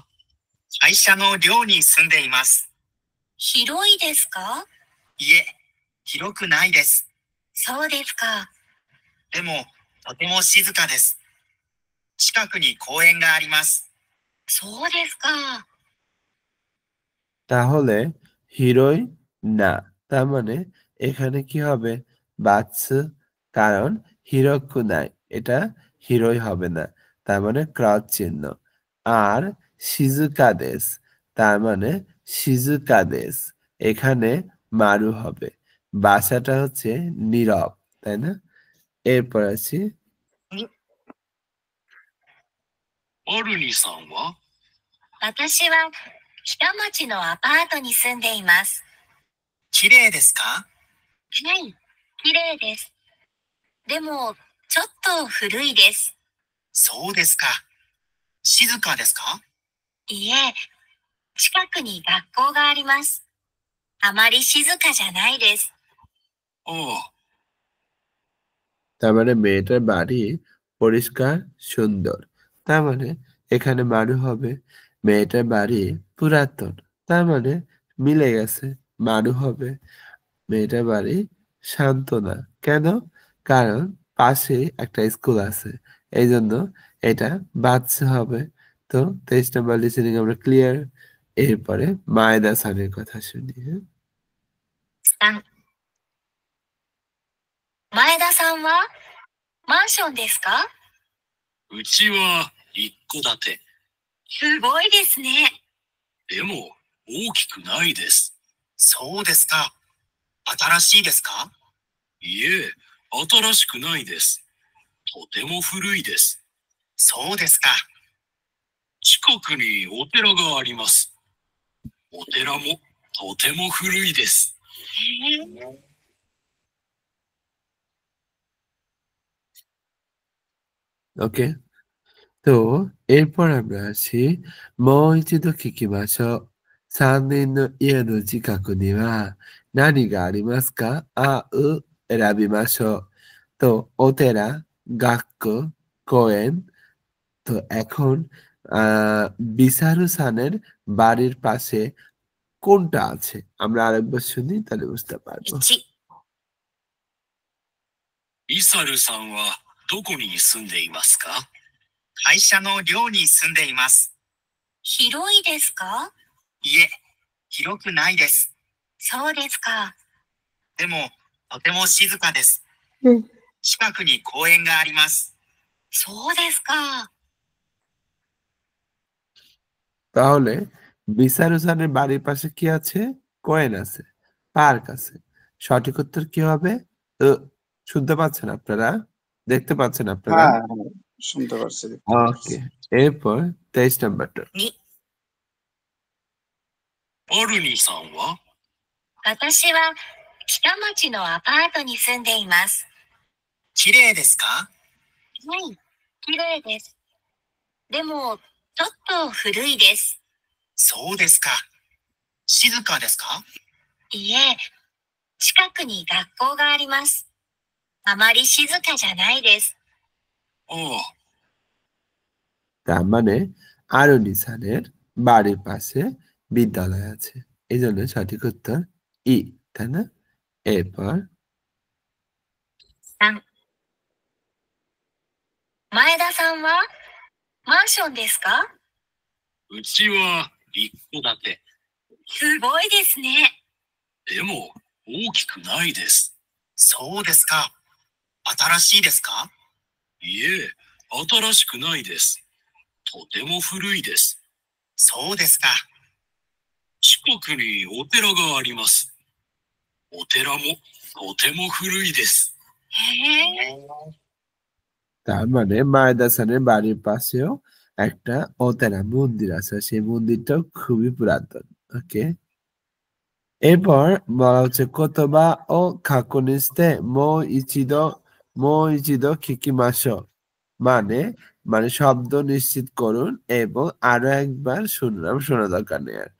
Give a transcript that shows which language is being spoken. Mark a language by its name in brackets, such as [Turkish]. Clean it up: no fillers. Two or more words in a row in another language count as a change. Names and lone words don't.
[Japanese] 会社の寮に住んでいます。広いですか？いえ、広くないです。そうですか。でも、とても静かです。近くに公園があります。そうですか。 [Bangla] তাহলে হিরোই না, তার মানে এখানে কি হবে? বাৎসু, কারণ হিরোক্কু নাই, এটা হিরোই হবে না, তার মানে ক্রস চিহ্ন। আর [Japanese] 静かです, [Bangla] তার মানে [Japanese] 静かです, [Bangla] এখানে মারু হবে। বাসাটা হচ্ছে নীরব, তাই না? এরপর আছি [Japanese] アルニさんは？私は北町のアパートに住んでいます。綺麗ですか？はい、綺麗です。でも、ちょっと古いです。そうですか。静かですか？いえ、近くに学校があります。あまり静かじゃないです。おう。 [Bangla] তার মানে মেয়েটার বাড়ি পরিষ্কার সুন্দর, তার মানে এখানে মারু হবে। মেয়েটার বাড়ি পুরাতন, তার মানে মিলে গেছে, মারু হবে। মেয়েটার বাড়ি শান্ত না, কেন? কারণ পাশে একটা স্কুল আছে, এই জন্য এটা বাচ্চা হবে। তো ২৩ নম্বর লিসেনিং আমরা ক্লিয়ার। এরপরে মায়েদা সানের কথা শুনি। হ্যাঁ, [Japanese] 3、前田さんはマンションですか？うちは一戸建て。すごいですね。でも大きくないです。そうですか。新しいですか？いえ、新しくないです。とても古いです。そうですか。近くにお寺があります。お寺もとても古いです。 [Bangla] ওকে। তো এরপর আমরা আছি [Japanese] もう一度聞きましょう. 3 人の家の近くには何がありますか？選びましょう。তো お寺、学校、公園. [Bangla] তো এখন বিসারু সানের বাড়ির পাশে কোনটা আছে? আমরা আরেকবার শুনি, তাহলে বুঝতে পারবো। [Japanese] 1、イサルさんはどこに住んでいますか？会社の寮に住んでいます。広いですか？いえ、広くないです。そうですか。でも、とても静かです。近くに公園があります。そうですか。 [Bangla] তাহলে বিসারু সানের বাড়ির পাশে কি আছে? কোয়েন আছে, পার্ক আছে। সঠিক উত্তর কি হবে? উ। শুনতে পাচ্ছেন আপনারা? দেখতে পাচ্ছেন আপনারা? হ্যাঁ, হ্যাঁ, শুনতে পারছি, দেখতে পারছি। ওকে। এরপর ২৩ নাম্বারটা। [Japanese] 2、アルニさんは？私は北町のアパートに住んでいます。綺麗ですか？はい、綺麗です。でも、ちょっと古いです。そうですか。静かですか？いえ、近くに学校があります。あまり静かじゃないです。おう。 [Bangla] তার মানে আরুনিসানের বাড়ির পাশে বিদ্যালয় আছে। এই জন্য সঠিক উত্তর ই, তাই না? এরপর [Japanese] 3、前田さんはマンションですか？うちは一戸建て。すごいですね。でも大きくないです。そうですか。新しいですか？いえ、新しくないです。とても古いです。そうですか。近くにお寺があります。お寺もとても古いです。へえ。 [Bangla] তার মানে মায়দাসানের বাড়ির পাশেও একটা ওতেরা মন্দির আছে, সেই মন্দিরটাও খুবই পুরাতন। ওকে, এরপর বলা হচ্ছে [Japanese] 言葉を確認して もう一度聞きましょう, [Bangla] মানে মানে শব্দ নিশ্চিত করুন এবং আরো একবার শুনলাম, শোনা দরকার নেই আর।